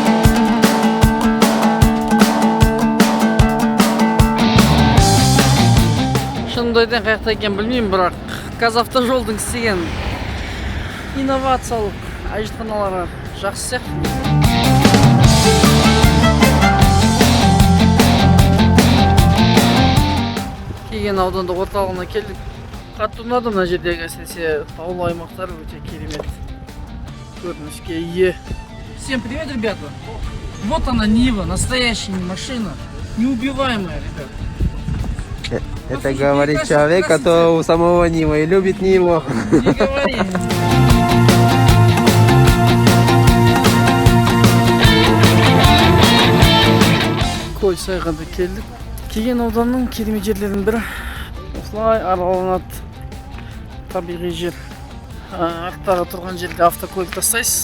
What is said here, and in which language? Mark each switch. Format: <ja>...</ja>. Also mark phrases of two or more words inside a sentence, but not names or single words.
<kk>Шынымды қаяқта екен білмеймін, бірақ Қазавтожолдың істеген инновациялық әжетханалары жақсы сияқты. Кеген ауданды орталығына келдік. Қатты ұнады мына жердегі, әсіресе таулы аймақтар өте керемет көрініске ие.</kk> <ru>Всем привет, ребята! Вот она Нива, настоящая машина, неубиваемая, ребята. Это говорит человек, который у самого Нива и любит Ниву. Не говори.</ru> <kk>Көлсайға да келдік. Кеген ауданның керемет жерлерінің бірі. Осылай араланады табиғи жер. Арттағы тұрған жерде автокөлік тастайсыз.</kk>